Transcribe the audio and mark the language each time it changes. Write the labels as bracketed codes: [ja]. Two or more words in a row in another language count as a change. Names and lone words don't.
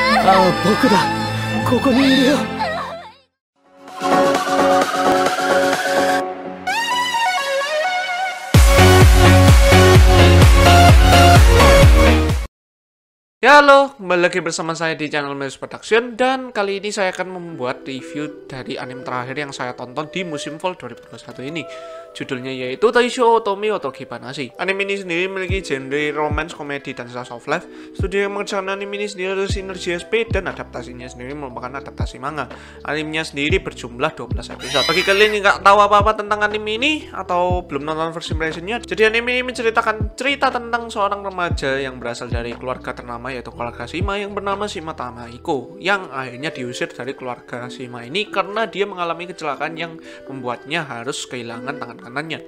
[ja] 僕だ。ここにいるよ。 [id] Ya halo, kembali lagi bersama saya di channel Meus Production. Dan kali ini saya akan membuat review dari anime terakhir yang saya tonton di musim fall 2021 ini. Judulnya yaitu Taisho Otomi Otokibanashi. Anime ini sendiri memiliki genre romance, komedi, dan [en] slice of life. [id] Studio yang mengerjakan anime ini sendiri adalah Synergy SP, dan adaptasinya sendiri merupakan adaptasi manga. Animenya sendiri berjumlah 12 episode. Bagi kalian yang nggak tahu apa-apa tentang anime ini atau belum nonton [en] first impressionnya, [id] jadi anime ini menceritakan cerita tentang seorang remaja yang berasal dari keluarga ternama yaitu keluarga Shima yang bernama Shima Tamaiko, yang akhirnya diusir dari keluarga Shima ini karena dia mengalami kecelakaan yang membuatnya harus kehilangan tangan kanannya.